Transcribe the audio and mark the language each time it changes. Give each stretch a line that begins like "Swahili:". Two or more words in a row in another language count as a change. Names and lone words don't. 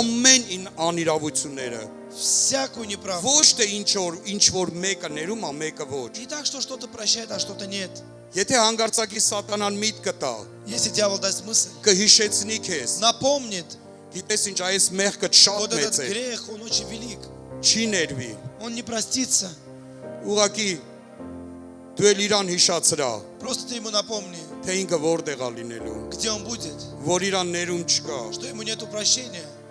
Armenian: ամեն անիրավությունները,
Russian: Всякую неправду.
Armenian: ոչ թե ինչ որ մեկը ներում է, մեկը ոչ։
Russian: Не так, что что-то прощает, а что-то нет.
Armenian: Եթե հանգարցակի սատանան միտքը տա,
Russian: Если дьявол даст мысль,
Armenian: կհիշեցնի քեզ,
Russian: напомнит,
Armenian: գիտես ինչ այս մեղքը շատ
Russian: вот
Armenian: մեծ
Russian: этот
Armenian: է,
Russian: грех, он очень велик.
Armenian: չի ներվի,
Russian: Он не простится.
Armenian: ուղակի դու էլ իրան հիշացրա,
Russian: Просто ты ему напомни,
Armenian: թե ինքը որտեղ է լինելու,
Russian: где он будет,
Armenian: որ իրան ներում չկա,
Russian: что ему нету прощения,